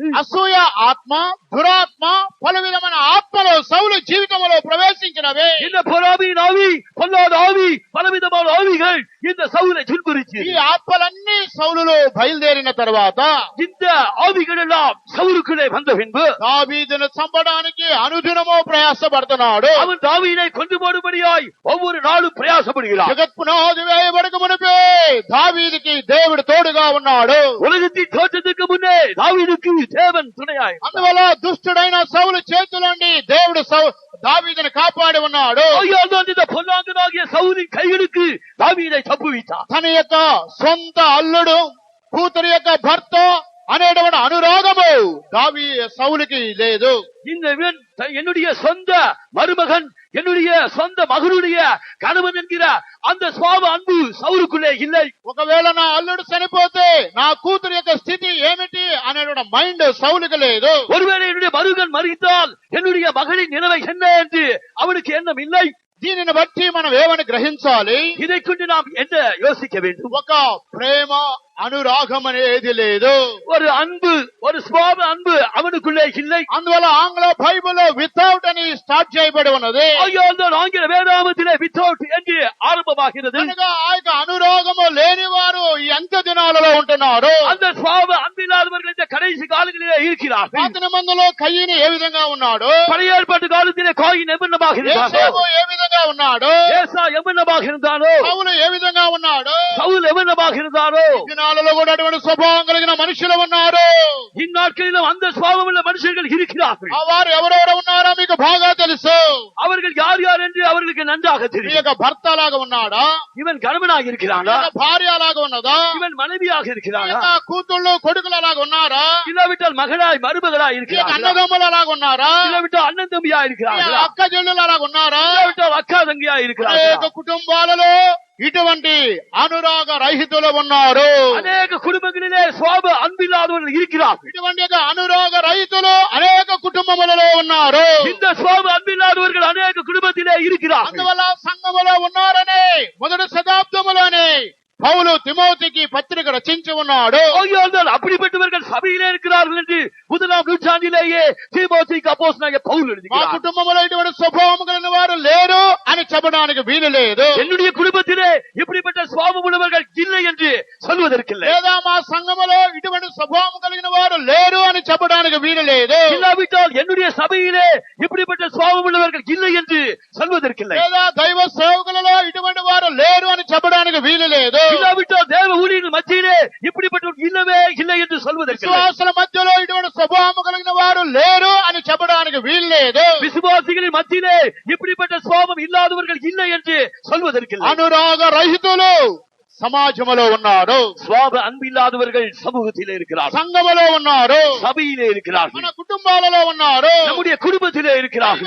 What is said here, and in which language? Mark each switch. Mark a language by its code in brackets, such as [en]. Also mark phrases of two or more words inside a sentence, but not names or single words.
[te] అసూయ ఆత్మ, దురాత్మ, పలు విధమైన ఆత్మలు సౌలు జీవితంలో ప్రవేశించినవి. [ta] இந்த பொறாமையின் ஆவி, பொல்லாத ஆவி, பலவிதமான ஆவிகள் இந்த சவுலை துன்புறுத்தி. [te] ఈ ఆత్మలన్నీ సౌలులో బయలుదేరిన తర్వాత [ta] இந்த ஆவிகள் எல்லாம் சவுலுக்குள்ளே வந்த பின்பு [te] దావీదును చంపడానికి అనుదినమో ప్రయాసపడుతున్నాడు. [ta] அவன் தாவீதை கொண்டு போடும்படியாய் ஒவ்வொரு நாளும் பிரயாசப்படுகிறான். [te] జగత్పునాది వేయబడక మునిపే దావీదుకి దేవుడు తోడుగా ఉన్నాడు. [ta] உலகத்தின் தோற்றத்துக்கு முன்னே தாவீதுக்கு தேவன் துணையாய். [te] అందువల్ల దుష్టుడైన సౌలు చేతులోండి దేవుడు దావీదును కాపాడి ఉన్నాడు. [ta] இந்த பொல்லாங்கனாகிய சவுலின் கைகளுக்கு தாவீதை தப்புவித்தார். [te] తన యొక్క సొంత అల్లుడు కూతురు యొక్క భర్త అనేటువంటి అనురాగము సౌలుకి లేదు. [ta] இந்த என்னுடைய சொந்த மருமகன், என்னுடைய சொந்த மகனுடைய கணவன் என்கிற அந்த சுவாப அன்பு சவுலுக்குள்ளே இல்லை. [te] ఒకవేళ నా అల్లుడు చనిపోతే నా కూతురు యొక్క స్థితి ఏమిటి అనేటువంటి మైండ్ సౌలుకి లేదు. [ta] ஒருவேளை என்னுடைய மருமகன் மரித்தால் என்னுடைய மகளின் நிலைமை என்ன என்று அவனுக்கு எண்ணம் இல்லை. [te] దీనిని బట్టి మనం ఏమని గ్రహించాలి? [ta] இதை கொண்டு நாம் என்ன யோசிக்க வேண்டும்? [te] ఒక ప్రేమ అనురాగం అనేది లేదు. [ta] ஒரு அன்பு, ஒரு சுவாப அன்பு அவனுக்குள்ளே இல்லை. [te] అందువల్ల ఆంగ్ల బైబిల్లో వితౌట్ అని స్టార్ట్ చేయబడి ఉన్నది. [ta] ஆங்கில வேதாகமத்திலே வித்தவுட் என்று ஆரம்பமாகிறது. [te] ఆ యొక్క అనురాగము లేని వారు ఈ అంత్య దినాలలో ఉంటున్నారు. [ta] அந்த சுவாப அன்பில்லாதவர்கள் இந்த கடைசி காலங்களிலே இருக்கிறார்கள். [te] పాత నిబంధనలో కయ్యను ఏ విధంగా ఉన్నాడు, [ta] பழைய ஏற்பாட்டு காலத்திலே காயின் எவ்வளவாக இருந்தானோ, [te] యేసేపు ఏ విధంగా ఉన్నాడు, [ta] ஏசா எவ்வளவாக இருந்தானோ, [te] పౌలు ఏ విధంగా ఉన్నాడు, [ta] சவுல் எவ்வளவாக இருந்தானோ, [te] ఈ దినాలలో కూడా అటువంటి స్వభావం కలిగిన మనుషులు ఉన్నారు. [ta] இந்நாட்களிலும் அந்த சுவாபம் உள்ள மனுஷர்கள் இருக்கிறார்கள். [te] ఆ వారు ఎవరెవరు ఉన్నారో మీకు బాగా తెలుసు. [ta] அவர்கள் யார் யார் என்று அவர்களுக்கு நன்றாக [te] మీ [ta] தெரியும். [te] యొక్క భర్త లాగా ఉన్నాడా, [ta] இவன் கணவனாக [te] మీ [ta] இருக்கிறானா, [te] యొక్క భార్య లాగా ఉన్నదా, [ta] இவன் மனைவியாக [te] మీ [ta] இருக்கிறானா, [te] యొక్క కూతుళ్ళు కొడుకుల లాగా ఉన్నారా, [ta] இல்லாவிட்டால் மகளாய் மருமகளாய் [te] మీ యొక్క [ta] இருக்கிறார்களா, [te] అన్నదమ్ముల లాగా ఉన్నారా, [ta] இல்லாவிட்டால் அண்ணன் தம்பியா [te] మీ [ta] இருக்கிறார்களா, [te] అక్క చెల్లెల లాగా ఉన్నారా. [ta] இல்லாவிட்டால் அக்கா தங்கியா [te] అనేక [ta] இருக்கிறார்களா. [te] కుటుంబాలలో ఇటువంటి అనురాగ రహితులు ఉన్నారు. [ta] அநேக குடும்பங்களிலே சுவாப அன்பில்லாதவர்கள் இருக்கிறார்கள். [te] ఇటువంటి యొక్క అనురాగ రైతులు అనేక కుటుంబములలో ఉన్నారు. [ta] இந்த சுவாப அன்பில்லாதவர்கள் அநேக குடும்பத்திலே இருக்கிறார்கள். [te] అందువల్ల సంఘములో ఉన్నారని మొదటి శతాబ్దములోనే పౌలు తిమోతికి పత్రిక రచించి ఉన్నాడు. [ta] ஆகையால் அப்படிப்பட்டவர்கள் சபையிலே இருக்கிறார்கள் என்று முதலாம் நூற்றாண்டிலேயே தீமோத்தேயுக்கு அப்போஸ்தலனாகிய பவுல் [te] మా [ta] எழுதுகிறார். [te] కుటుంబంలో ఇటువంటి స్వభావం కలిగిన వారు లేరు అని చెప్పడానికి వీలు లేదు. [ta] என்னுடைய குடும்பத்திலே இப்படிப்பட்ட சுவாபம் உள்ளவர்கள் இல்லை என்று சொல்வதற்கில்லை. [te] లేదా మా సంఘములో ఇటువంటి స్వభావం కలిగిన వారు లేరు అని చెప్పడానికి వీలు లేదు. [ta] இல்லாவிட்டால் என்னுடைய சபையிலே இப்படிப்பட்ட சுவாபம் உள்ளவர்கள் இல்லை என்று சொல்வதற்கில்லை. [te] లేదా దైవ సేవకులలో ఇటువంటి వారు లేరు అని చెప్పడానికి వీలు లేదు. [ta] இல்லாவிட்டால் தேவ ஊழியர்கள் மத்தியிலே இப்படிப்பட்டவர்கள் இல்லவே இல்லை என்று சொல்வதற்கில்லை. [te] విశ్వాసుల మధ్యలో ఇటువంటి స్వభావం కలిగిన వారు లేరు అని చెప్పడానికి వీలు లేదు. [ta] விசுவாசிகளின் மத்தியிலே இப்படிப்பட்ட சுவாபம் இல்லாதவர்கள் இல்லை என்று சொல்வதற்கில்லை. [te] అనురాగ రహితులు సమాజములో ఉన్నారు, [ta] சுவாப அன்பில்லாதவர்கள் சமூகத்திலே இருக்கிறார்கள், [te] సంఘములో ఉన్నారు, [ta] சபையிலே இருக்கிறார்கள், [te] మన కుటుంబాలలో ఉన్నారు, [ta] நம்முடைய குடும்பத்திலே இருக்கிறார்கள்,